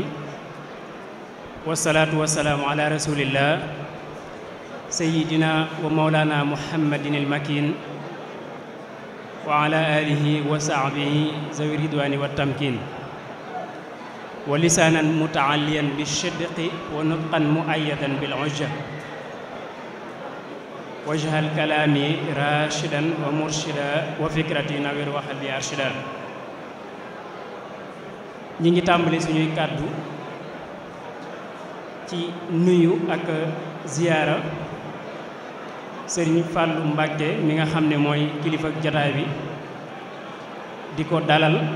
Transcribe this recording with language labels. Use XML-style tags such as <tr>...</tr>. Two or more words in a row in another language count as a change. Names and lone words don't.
<ar>والصلاة والسلام على رسول الله سيدنا ومولانا محمد المكين وعلى آله وصحبه ذوي الرضوان والتمكين ولسانا متعليا بالصدق ونطقا مؤيدا بالعجة واجعل كلامي راشدا ومرشدا وفكرتي نوير وقلبي أرشدا.</ar> <wo>ñi ngi tàmbali suñuy kàddu ci nuyu ak ziyaara Sëriñ Fàllu Mbàkke mi nga xam ne mooy kilifa jataay bi di ko dalal,</wo>